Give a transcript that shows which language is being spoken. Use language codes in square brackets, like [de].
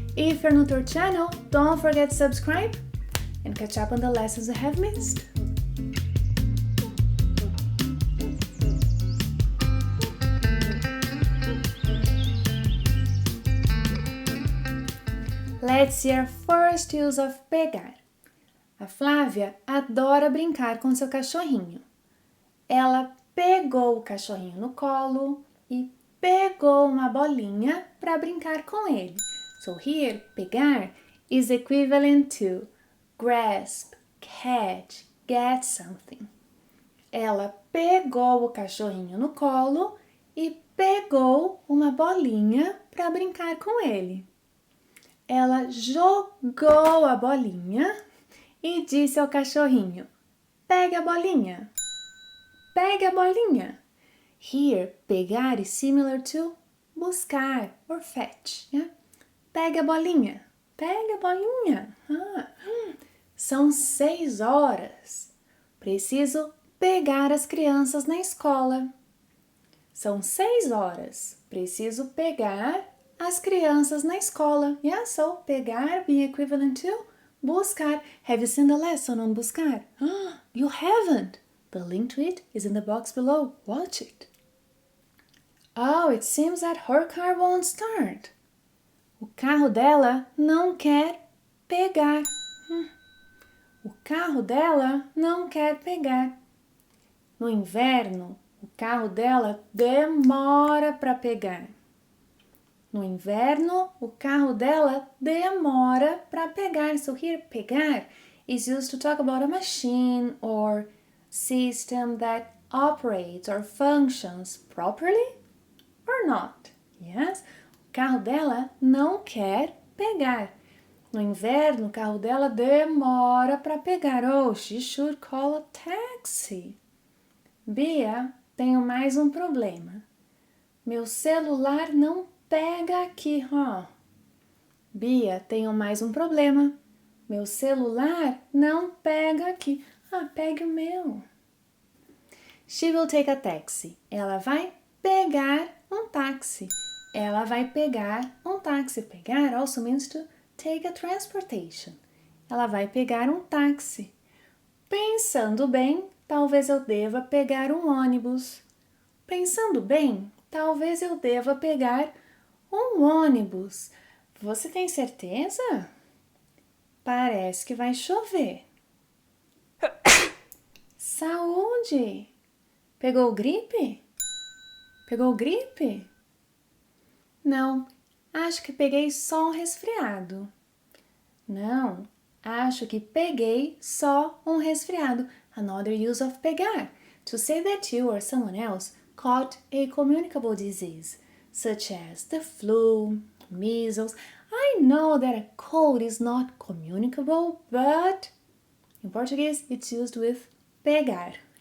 [en] If you're new to our channel, don't forget to subscribe and catch up on the lessons you have missed. Let's see our first use of pegar. [pt] A Flávia adora brincar com seu cachorrinho. Ela pegou o cachorrinho no colo e pegou uma bolinha para brincar com ele. [en] So here, pegar is equivalent to grasp, catch, get something. [pt] Ela pegou o cachorrinho no colo e pegou uma bolinha para brincar com ele. Ela jogou a bolinha e disse ao cachorrinho: pegue a bolinha. Pegue a bolinha. [en] Here, pegar is similar to buscar or fetch. Yeah? [pt] Pegue a bolinha. Pegue a bolinha. São 6 horas. Preciso pegar as crianças na escola. São 6 horas. Preciso pegar as crianças na escola. [en] Yeah, so pegar being equivalent to buscar. Have you seen the lesson on buscar? You haven't. The link to it is in the box below. Watch it. Oh, it seems that her car won't start. [pt] O carro dela não quer pegar. O carro dela não quer pegar. No inverno, o carro dela demora para pegar. No inverno, o carro dela demora para pegar. [en] So here, pegar is used to talk about a machine or system that operates or functions properly or not. Yes? [pt] O carro dela não quer pegar. No inverno, o carro dela demora para pegar. [en] Oh, she should call a taxi. [pt] Bia, tenho mais um problema. Meu celular não pega aqui. Bia, tenho mais um problema. Meu celular não pega aqui. Pegue o meu. [en] She will take a taxi. [pt] Ela vai pegar um táxi. Ela vai pegar um táxi. [en] Pegar also means to take a transportation. [pt] Ela vai pegar um táxi. Pensando bem, talvez eu deva pegar um ônibus. Pensando bem, talvez eu deva pegar um ônibus. Você tem certeza? Parece que vai chover. Saúde! Pegou gripe? Pegou gripe? Não, acho que peguei só um resfriado. Não, acho que peguei só um resfriado. [en] Another use of pegar, to say that you or someone else caught a communicable disease, such as the flu, measles. I know that a cold is not communicable, but in Portuguese it's used with pegar.